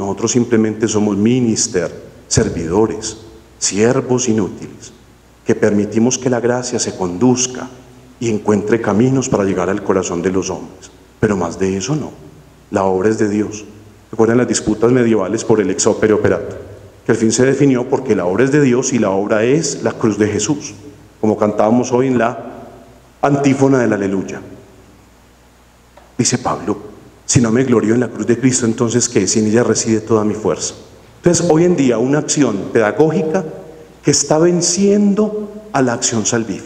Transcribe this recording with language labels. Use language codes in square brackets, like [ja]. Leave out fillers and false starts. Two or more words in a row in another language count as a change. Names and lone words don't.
[es] Nosotros simplemente somos minister, servidores, siervos inútiles, que permitimos que la gracia se conduzca y encuentre caminos para llegar al corazón de los hombres. Pero más de eso no. La obra es de Dios. Recuerden las disputas medievales por el [la] ex opere operato, [es] que al fin se definió porque la obra es de Dios y la obra es la cruz de Jesús, como cantábamos hoy en la antífona del Aleluya. Dice Pablo, si no me glorío en la cruz de Cristo, entonces ¿qué? Si en ella reside toda mi fuerza. Entonces hoy en día una acción pedagógica que está venciendo a la acción salvífica.